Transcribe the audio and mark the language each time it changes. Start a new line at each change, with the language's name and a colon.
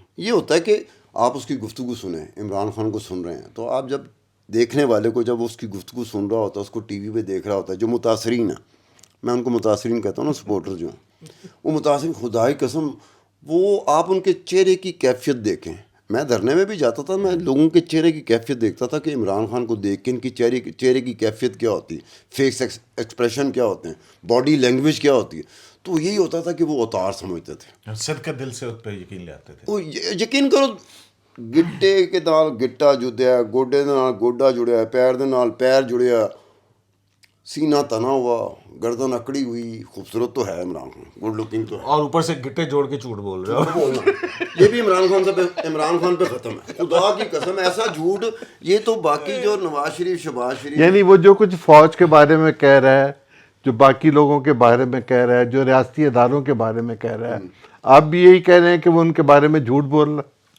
Urdu: یہ ہوتا ہے کہ آپ اس کی گفتگو سنیں, عمران خان کو سن رہے ہیں تو آپ جب دیکھنے والے کو جب اس کی گفتگو سن رہا ہوتا ہے اس کو ٹی وی پہ دیکھ رہا ہوتا ہے جو متاثرین ہیں, میں ان کو متاثرین کہتا ہوں نا, سپورٹر جو ہیں وہ متاثرین خدا کی قسم وہ آپ ان کے چہرے کی کیفیت دیکھیں. میں دھرنے میں بھی جاتا تھا, میں لوگوں کے چہرے کی کیفیت دیکھتا تھا کہ عمران خان کو دیکھ کے ان کی چہرے کی کیفیت کیا ہوتی ہے, فیس ایکسپریشن کیا ہوتے ہیں, باڈی لینگویج کیا ہوتی ہے. تو یہی ہوتا تھا کہ وہ اوتار سمجھتے تھے, صدقہ دل سے اس پہ یقین لے آتے تھے.
Punjabi: وہ یقین کرو گٹے کے نال گٹا جڑیا, گوڈے دے نال گوڈا جڑیا, پیر دے نال پیر جڑیا,
Urdu: سینہ تنا ہوا, گردن اکڑی ہوئی. خوبصورت تو ہے عمران خان, گڈ لکنگ تو ہے, اور اوپر سے گٹے جوڑ کے جھوٹ بول رہے ہو. یہ بھی عمران خان پہ ختم ہے, خدا کی قسم ایسا جھوٹ. یہ تو باقی جو نواز شریف شہباز شریف یعنی وہ جو کچھ فوج کے بارے میں کہہ رہا ہے, جو باقی لوگوں کے بارے میں کہہ رہا ہے, جو ریاستی اداروں کے بارے میں کہہ رہا ہے, آپ بھی یہی کہہ رہے ہیں کہ وہ ان کے بارے میں جھوٹ بول رہا ہے.